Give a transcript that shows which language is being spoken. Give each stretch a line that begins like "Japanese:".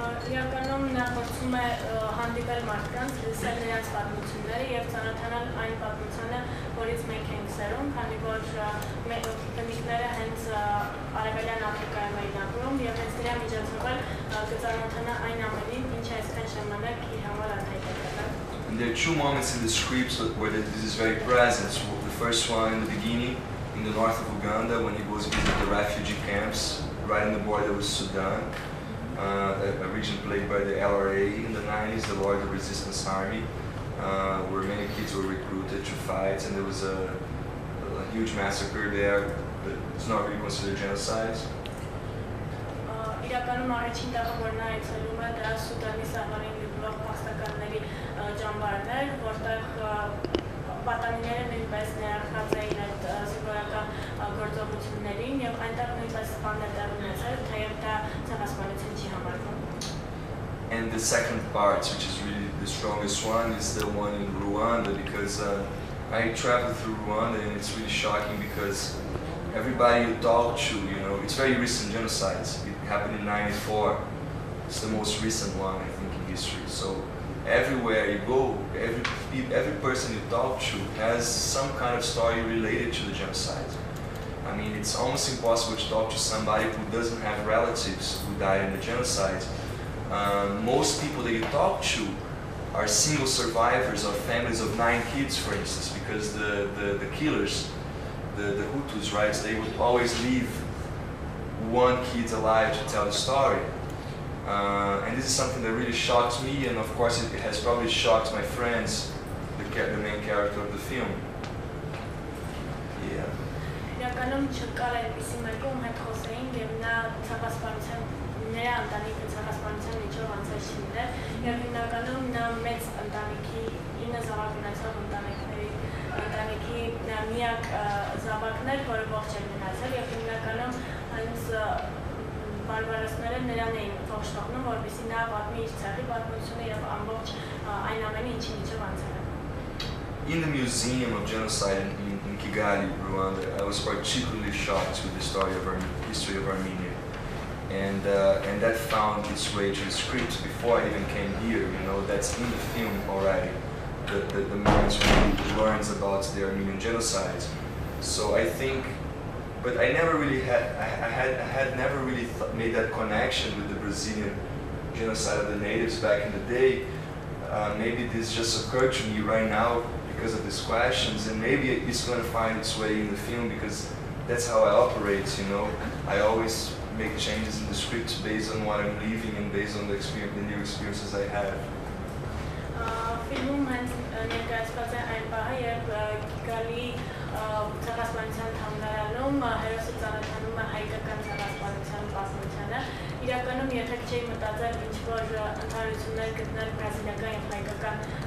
Armenian: Իրականում նա փորձում է հանդիպել մարդկանց, լսել նրանց պատմությունները եւ ծանոթանալ այն պատմությանը, որից մենք ենք սերում, քանի որ բնիկները հենց Արևելյան Աֆրիկայում էին ապրում եւ հենց դրա միջոցով էլ կծանոթանա այն ամենին, ինչը այսքան ժամանակ իր համար անհայտ է եղել։
English: And there are two moments in the script where this is very present. So the first one in the beginning, in the north of Uganda, when he goes visit the refugee camps right on the border with Sudan. A region played by the LRA in the 90s, the Lord of Resistance Army, where many kids were recruited to fight, and there was a huge massacre there, but it's not really considered genocide.
Armenian: Իրականում առաջին տեղը, որ նա այցելում է, դա Սուդանի սահմանին լիբրող փախստականների ճամբարներ, որտեղ պատանիները նույնպես ներառված էին այդ զինվորական գործողություններին եւ այնտեղ նույնպես սպաններ տեղ ունեցել, թեև դա ցեղասպանություն չի համարվում։
English: And the second part, which is really the strongest one, is the one in Rwanda, because I traveled through Rwanda and it's really shocking because everybody you talk to, it's very recent genocide. It happened in '94. It's the most recent one, I think, in history. So everywhere you go, every person you talk to has some kind of story related to the genocide. I mean, it's almost impossible to talk to somebody who doesn't have relatives who died in the genocide. Most people that you talk to are single survivors of families of 9 kids, for instance, because the killers, the Hutus, right, they would always leave one kid alive to tell the story. And this is something that really shocks me, and of course it has probably shocked my friends, the main character of the film. Yeah.
Armenian: Իրականում չկար այնպիսի մեկը, ում հետ խոսեին եւ նա ցեղասպանության նրա ընտանիքը ցեղասպանության միջով անցած չի եղել եւ հիմնականում նա մեծ ընտանիքի 9 զավակ ունեցող ընտանիքի միակ զավակն էր, որը ողջ էր մնացել եւ հիմնականում հենց բարբարոսները նրան էին ողջ թողնում, որպեսզի նա պատմի իր ցեղի պատմությունը եւ ամբողջ այն ամենը, ինչի միջով անցել է։
English: In the Museum of Genocide in Kigali, Rwanda, I was particularly shocked with the story of history of Armenia, and that found its way to the script before I even came here. That's in the film already. The moments when he learns about the Armenian genocide. So I think, but I never really had never really made that connection with the Brazilian genocide of the natives back in the day. Maybe this just occurred to me right now because of these questions, and maybe it's going to find its way in the film because that's how I operate. I always make changes in the script based on what I'm living and based on the new experiences I have.
Armenian: Ֆիլմում հենց ներկայացված է այն պահը, երբ Գալի ցեղասպանության թանգարանում հերոսը ծանոթանում է հայկական ցեղասպանության պատմությանը։ Իրականում եթե չէի մտածել ինչ-որ ընդհանրություններ գտնել բրազիլական եւ հայկական